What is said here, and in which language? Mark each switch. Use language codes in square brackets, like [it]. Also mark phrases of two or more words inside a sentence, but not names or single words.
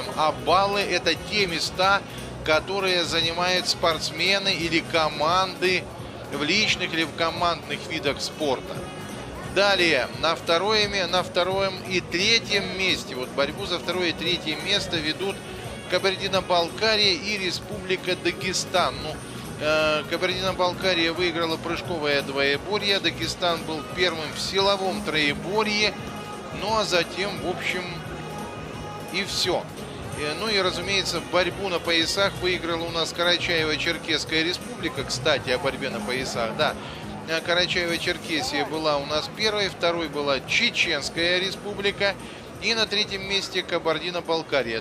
[ru] А баллы — это те места, которые занимают спортсмены или команды в личных или в командных видах спорта. Далее, на втором и третьем месте, вот борьбу за второе и третье место ведут Кабардино-Балкария и Республика Дагестан. Кабардино-Балкария выиграла прыжковое двоеборье, Дагестан был первым в силовом троеборье, ну а затем, в общем, и все. Ну и, разумеется, борьбу на поясах выиграла у нас Карачаево-Черкесская Республика. Кстати, о борьбе на поясах, да. Карачаево-Черкесия была у нас первой, второй была Чеченская Республика и на третьем месте Кабардино-Балкария.